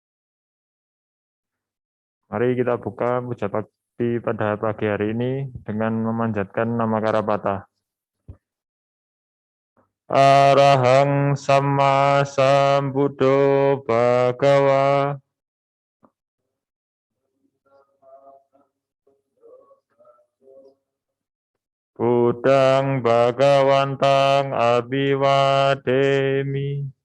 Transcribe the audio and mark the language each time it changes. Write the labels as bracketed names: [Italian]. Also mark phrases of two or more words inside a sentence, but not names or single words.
[Indonesian] Mari kita buka puja bakti pada pagi hari ini dengan memanjatkan nama Karapata. [Pali] Arahang Sama Sambuddho Bhagawa. Buddhang Bhagawantang Abhiwademi.